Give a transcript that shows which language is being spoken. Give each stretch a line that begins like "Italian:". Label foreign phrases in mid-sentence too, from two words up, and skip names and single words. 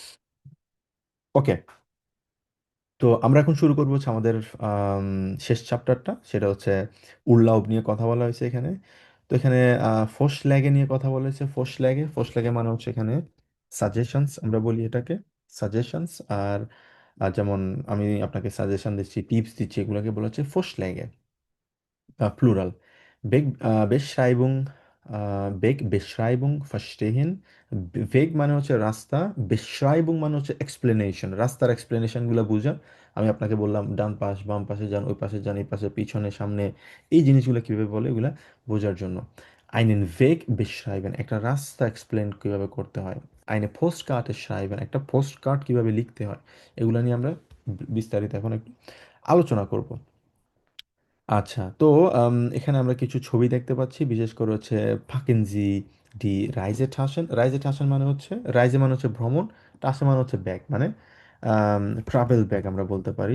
Bangla: ওকে, তো আমরা এখন শুরু করবো হচ্ছে আমাদের আম, শেষ চ্যাপ্টারটা, সেটা হচ্ছে উরলাউব নিয়ে কথা বলা হয়েছে এখানে। তো এখানে
German: Vorschläge
Bangla: নিয়ে কথা বলা হয়েছে।
German: Vorschläge
Bangla: মানে হচ্ছে এখানে সাজেশনস, আমরা বলি এটাকে সাজেশনস। আর যেমন আমি আপনাকে সাজেশন দিচ্ছি, টিপস দিচ্ছি, এগুলোকে বলা হচ্ছে
German: Vorschläge, Plural. Beschreibung, Beschreibung verstehen.
Bangla: Weg মানে হচ্ছে রাস্তা, Beschreibung মানে হচ্ছে এক্সপ্লেনেশন, রাস্তার এক্সপ্লেনেশন গুলো বোঝা। আমি আপনাকে বললাম ডান পাশ, বাম পাশে যান, ওই পাশে যান, এই পাশে, পিছনে, সামনে, এই জিনিসগুলো কিভাবে বলে, এগুলা বোঝার জন্য।
German: einen Weg beschreiben,
Bangla: একটা রাস্তা এক্সপ্লেন কিভাবে করতে হয়।
German: eine Postkarte schreiben,
Bangla: একটা পোস্ট কার্ড কিভাবে লিখতে হয়। এগুলো নিয়ে আমরা বিস্তারিত এখন একটু আলোচনা করব। আচ্ছা, তো এখানে আমরা কিছু ছবি দেখতে পাচ্ছি, বিশেষ করে হচ্ছে
German: Packen Sie die Reisetaschen
Bangla: মানে হচ্ছে, রাইজে মানে হচ্ছে ভ্রমণ, টাসে মানে হচ্ছে ব্যাগ, মানে
English: travel bag
Bangla: আমরা বলতে পারি।